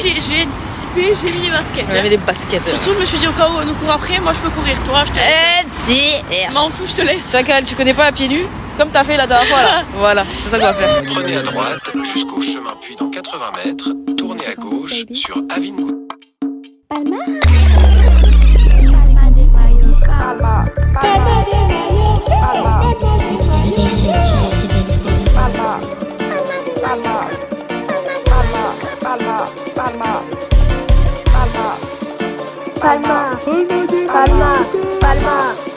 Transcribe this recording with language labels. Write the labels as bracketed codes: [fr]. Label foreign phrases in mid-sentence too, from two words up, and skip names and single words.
[fr] j'ai anticipé, j'ai mis les baskets. On avait des baskets. Surtout je me suis dit au cas où on nous court après, moi je peux courir. Toi je te laisse. M'en fous, je te laisse. Sacal, tu connais pas à pied nu? Comme t'as fait la dernière fois là. Voilà, c'est ça qu'on va faire. Prenez à droite jusqu'au chemin, puis dans 80 mètres, tournez à gauche sur Avignon. Palma. Palma, Palma, Palma. Palma, Palma, Palma, Palma, Palma, Palma, Palma, Palma, Palma.